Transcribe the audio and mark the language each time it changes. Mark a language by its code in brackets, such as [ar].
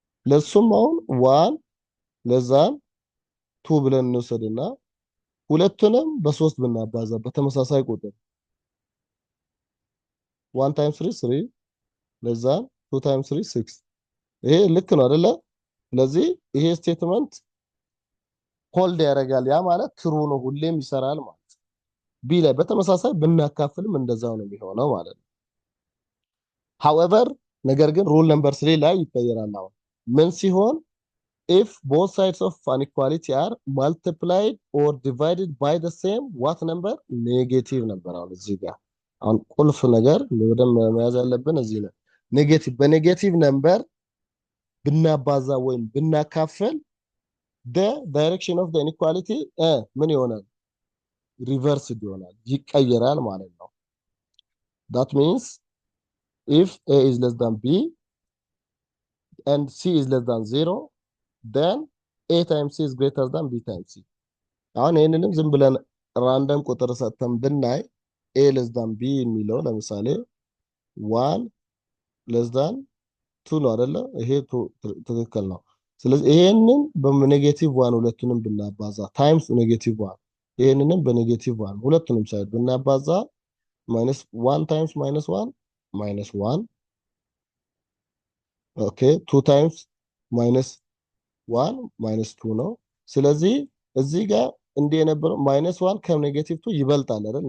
[am] ለሱም አሁን [en] 1 less than 2 [am] ብለን እንወስድና ሁለቱንም በ3 ብናባዛ በተመሳሳይ ቁጥር 1 times 3 3 less than 2 times 3 6 ይሄ ልክ ነው አይደለ? ስለዚህ ይሄ ስቴትመንት ሆልድ ያደርጋል። ያ ማለት ትሩ ነው፣ ሁሌም ይሰራል ማለት። ቢ ላይ በተመሳሳይ ብናካፍልም እንደዛው ነው የሚሆነው ማለት ነው። [en] however [am] ነገር ግን ሩል ነምበር 3 ላይ ይቀየራል። አሁን ምን ሲሆን [en] if both sides of an equality are multiplied or divided by the same what number? [am] ኔጌቲቭ ነበር። አሁን እዚህ ጋር አሁን ቁልፍ ነገር በደንብ መያዝ ያለብን እዚህ ነው። ኔጌቲቭ በኔጌቲቭ ነምበር ብናባዛ ወይም ብናካፍል [en] the direction of the inequality [am] ምን ይሆናል? ሪቨርስድ ይሆናል፣ ይቀየራል ማለት ነው። [en] that means if a is less than b and c is less than 0 then a times c [am] is greater than b times c። አሁን ይህንንም ዝም ብለን ራንደም ቁጥር ሰጥተን ብናይ [en] a less than b [am] የሚለው ለምሳሌ [en] 1 less than 2 [am] ነው አይደለ? ይሄ ትክክል ነው። ስለዚህ ይሄንን በኔጌቲቭ 1 ሁለቱንም ብናባዛ ታይምስ ኔጌቲቭ 1 ይሄንንም በኔጌቲቭ 1 ሁለቱንም ሳይድ ብናባዛ minus 1 times minus 1 minus 1 ኦኬ [en] 2 times minus 1 minus 2 [am] ነው። ስለዚህ እዚህ ጋር እንደ የነበረው minus 1 ከኔጌቲቭ 2 ይበልጣል አይደል?